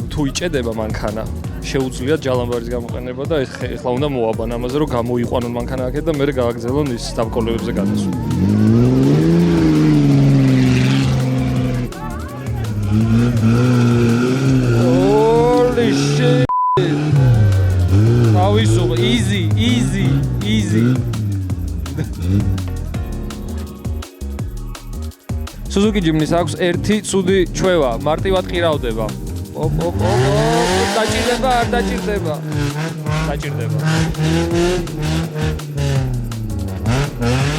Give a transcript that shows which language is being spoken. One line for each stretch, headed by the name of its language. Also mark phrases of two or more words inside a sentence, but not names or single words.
Georgian: თუ იჭედება მანქანა, შეუძლიათ ჯალამბარის გამოყენება და ეხლა უნდა მოაბან ამაზე, რომ გამოიყვანონ მანქანა აქეთ და მერე გააგრძელონ ის დავკოლებებზე გადასვლა.
English: Holy shit!
Georgian: Თავისუფლ, easy. Suzuki Jimny-ს აქვს ერთი ცუდი ჩვევა, მარტივად ყირავდება. დაჭირდება, არ დაჭირდება.